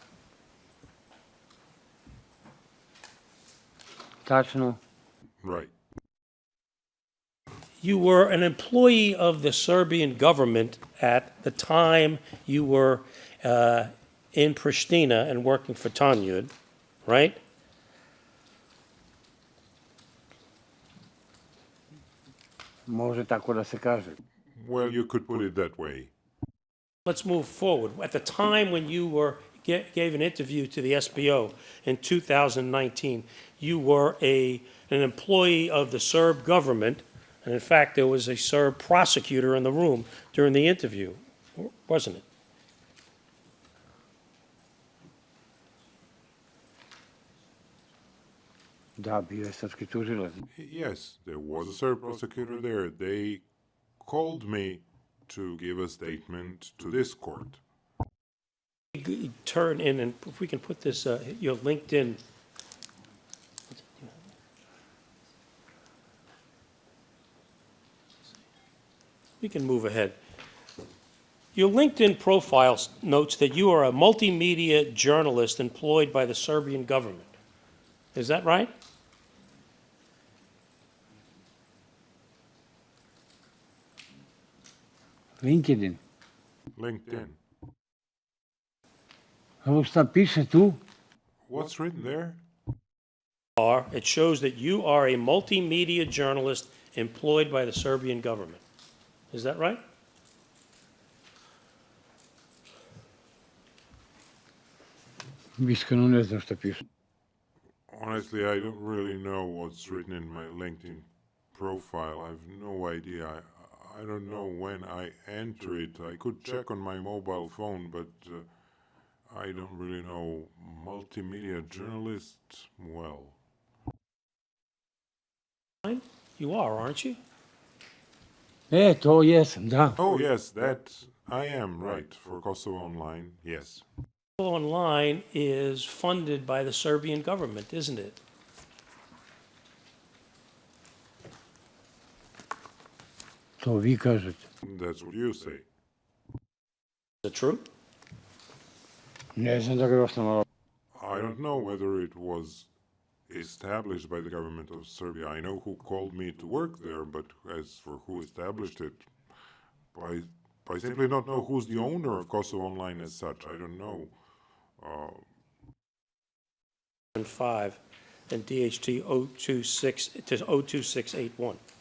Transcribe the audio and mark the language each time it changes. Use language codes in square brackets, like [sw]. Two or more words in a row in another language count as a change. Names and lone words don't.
[sr] Tačno. [en] Right. You were an employee of the Serbian government at the time you were in Pristina and working for Tanyud, right? [sr] Može tako da se kaže. [en] Well, you could put it that way. Let's move forward. At the time when you gave an interview to the SBO in 2019, you were an employee of the Serb government, and in fact, there was a Serb prosecutor in the room during the interview, wasn't it? [sr] Da, bio je srpski tužilac. [en] Yes, there was a Serb prosecutor there. They called me to give a statement to this court. Turn in, and if we can put this, your LinkedIn. We can move ahead. Your LinkedIn profile notes that you are a multimedia journalist employed by the Serbian government. Is that right? LinkedIn. LinkedIn. [sr] Ovo šta piše tu? [en] What's written there? It shows that you are a multimedia journalist employed by the Serbian government. Is that right? [sr] Iskreno ne znam šta piše. [en] Honestly, I don't really know what's written in my LinkedIn profile. I have no idea. I don't know when I enter it. I could check on my mobile phone, but I don't really know. Multimedia journalist, well. You are, aren't you? [sr] To jesam, da. [en] Oh, yes, that I am right for Kosovo Online, yes. Online is funded by the Serbian government, isn't it? [sr] To vi kažete. [en] That's what you say. Is it true? [sr] Ne znam da ga je osnovalo. [en] I don't know whether it was established by the government of Serbia. I know who called me to work there, but as for who established it, I simply don't know who's the owner of Kosovo Online as such. I don't know. And 5 and DHT 026 to 02681.